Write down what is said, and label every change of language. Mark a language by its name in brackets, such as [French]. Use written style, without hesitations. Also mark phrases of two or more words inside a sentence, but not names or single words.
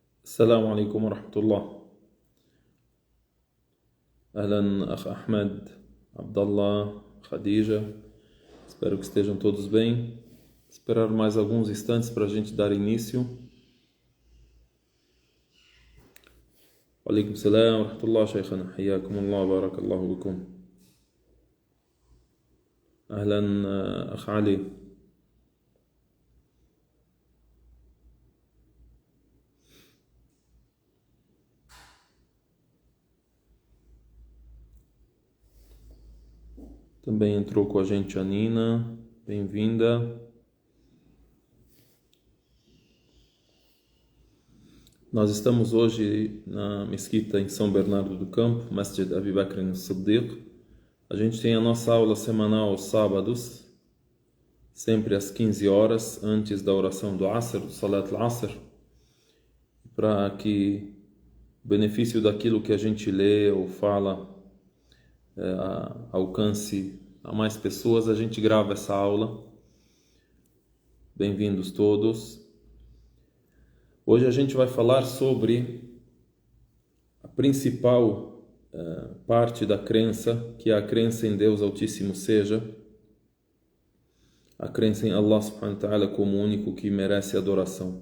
[Arabic] السلام عليكم ورحمة الله. أهلا أخ Ahmed, Abdallah, Khadija. [Portuguese] Espero que estejam todos bem. Esperar mais alguns instantes para a gente dar início. [Arabic] عليكم السلام ورحمة الله، شيخنا. حياكم الله، بارك الله بكم. أهلا أخ Ali. [Portuguese] Também entrou com a gente a Nina, bem-vinda. Nós estamos hoje na mesquita em São Bernardo do Campo, Masjid Abi Bakr as-Siddiq. A gente tem a nossa aula semanal aos sábados, sempre às 15 horas, antes da oração do Asr, do [Arabic] صلاة العصر, [Portuguese] para que o benefício daquilo que a gente lê ou fala alcance a mais pessoas. A gente grava essa aula. Bem-vindos todos. Hoje a gente vai falar sobre a principal parte da crença, que é a crença em Deus Altíssimo Seja, a crença em [Arabic] الله سبحانه وتعالى [Portuguese] como o único que merece adoração.